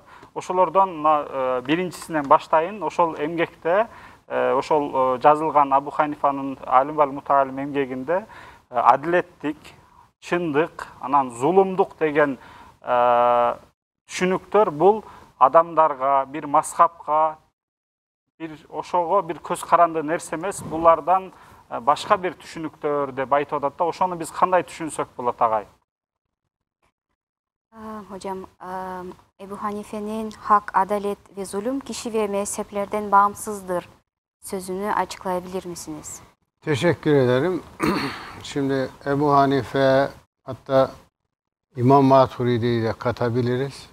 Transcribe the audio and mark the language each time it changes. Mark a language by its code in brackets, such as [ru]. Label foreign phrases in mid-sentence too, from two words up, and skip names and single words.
[ky] Ошолордон биринчисинен баштайын. Ошол эмгекте, ошол жазылган Абу Ханифанын Алим вал Мутаалим эмгегинде адилеттик, чындык, анан зулумдук деген түшүнүктөр бул адамдарга, бир мазхабка, бир ошого бир көз каранды нерсе эмес, булардан башка бир түшүнүктөр деп айтып атат да. Ошону биз кандай түшүнсөк болот агай? [tr] Hocam, Ebu Hanife'nin hak, adalet ve zulüm kişi ve mezheplerden bağımsızdır sözünü açıklayabilir misiniz? Teşekkür ederim. Şimdi Ebu Hanife, hatta İmam Maturidi'yi de katabiliriz.